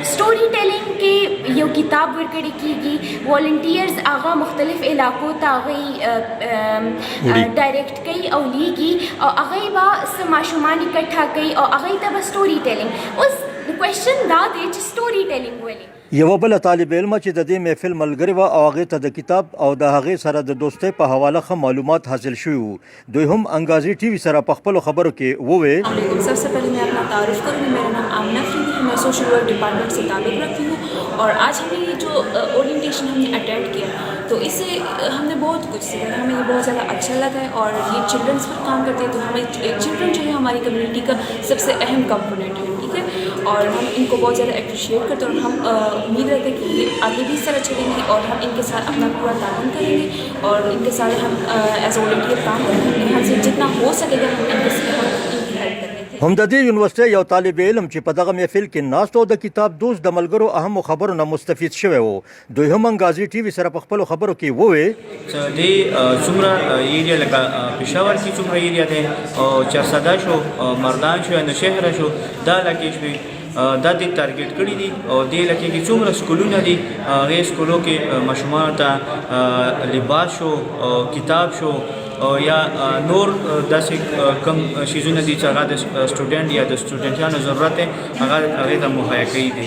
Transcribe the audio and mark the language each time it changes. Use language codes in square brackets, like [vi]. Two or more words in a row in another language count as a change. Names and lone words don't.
[en] سټوري ټیلینګ [ps] کې یو کتاب ورکړی کېږي، والنټیرز هغه مختلف علاقو ته هغوی ډایرکټ کوي او لیږي او هغوی به څه ماشومان اکټھا کوي او هغوی ته به [en] سټوري ټیلینګ. [ps] اوس کوېشن دا دی چې [en] سټوري ټیلینګ [ps] ولې. یوه بله طالب علمه چې د دې محفل ملګرې وه او هغې ته د کتاب او د هغې سره د دوستۍ په حواله ښه معلومات حاصل شوي وو. دوی هم انګازې ټي وي سره په خپلو خبرو کې وویل [ur] سب سے پہلے میں اپنا تعارف کروں گی۔ میرا نام آمنہ آفریدی ہے، میں [en] social work department [ur] سے تعلق رکھتی ہوں اور آج ہم نے یہ جو اورینٹیشن ہم نے اٹینڈ کیا تو اس سے ہم نے بہت کچھ سیکھا، ہمیں یہ بہت زیادہ اچھا لگا ہے. اور یہ چلڈرنز پر کام کرتے ہیں تو ہمیں چلڈرن جو ہے ہماری کمیونٹی کا سب سے اہم کمپوننٹ ہے، ٹھیک ہے، اور ہم ان کو بہت زیادہ اپریشیئیٹ کرتے ہیں اور ہم امید رکھتے ہیں کہ یہ آگے بھی اس طرح چلیں گے اور ہم ان کے ساتھ اپنا پورا تعاون کریں گے اور ان کے ساتھ ہم [en] as volunteer [ur] کام کریں گے. ہم سے جتنا ہو سکے گا ہم ان کی ہیلپ کریں گے. [ps] هم د دې یونیورسيټي یو طالب علم چې په دغه محفل کې ناست و د کتاب دوست د ملګرو اهمو خبرو نه مستفید شوی و. دوی هم انګازې ټي وي سره په خپلو خبرو کې وویل چې دې څومره ایریا لکه پېښور کې څومره ایریا دی او چارسده شو، مردان شو، نوشهره شو، دا علاقې شوې، دا دې ټارګټ کړي دي او دې علاقې کې څومره سکولونه دي، هغې سکولو کې ماشومانو ته لباس شو، کتاب شو، یا نور داسې کم شیزونه دي چې هغه د سټوډنټ یا د سټوډنټانو ضرورت دی هغه ته مهیا کوي دي.